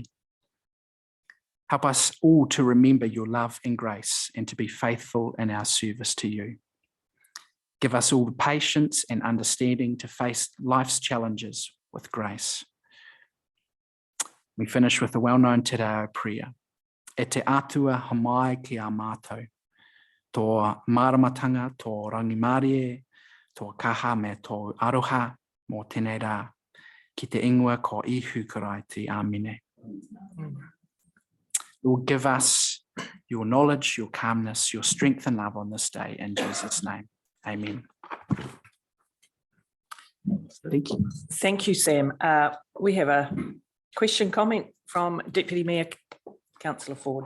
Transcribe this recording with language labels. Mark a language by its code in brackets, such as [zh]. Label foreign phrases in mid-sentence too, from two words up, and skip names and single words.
[en] Help us all to remember your love and grace and to be faithful in our service to you. Give us all the patience and understanding to face life's challenges with grace. We finish with the well-known Te Reo prayer. [mi] E te atua hamai ki a mātou, tō maramatanga, tō rangimarie, tō kaha me tō aroha mō tēnei rā, ki te ingoa ko ihu karaiti, Āmine. [en] Lord, give us your knowledge, your calmness, your strength and love on this day, in Jesus' name. Amen. Thank you. Thank you, Sam. We have a question, comment from Deputy Mayor Councillor Ford.